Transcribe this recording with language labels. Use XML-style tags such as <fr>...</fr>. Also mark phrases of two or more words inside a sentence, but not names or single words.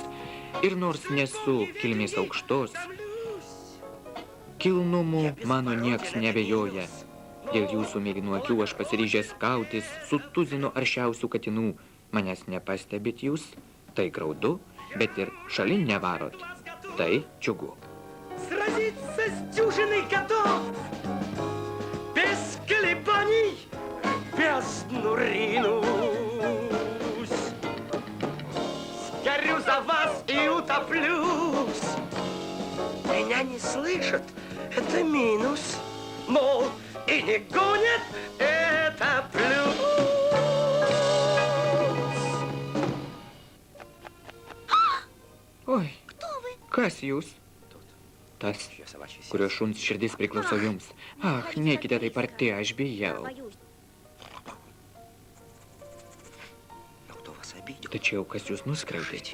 <lt>Ir nors nesu kilmės aukštos, kilnumu mano nieks nebejoja. Dėl jūsų mėlynų akių aš pasiryžęs kautis su tuzinu aršiausių katinų. Manęs nepastebit jūs, tai graudu, bet ir šalin nevarot. Tai džiugu.</lt> <ru>Сразиться с дюжиной котов, без колебаний в бездну ринусь. Сгорю за вас и утоплюсь. Меня не слышат, это минус. Мол, и не гонят, это плюс.</ru> <lt>Oi, kas jūs? Tas, kurio šuns širdis priklauso jums. Ach, neikite taip arti, aš bijau. Tačiau, kas jūs nuskriaudė?</lt>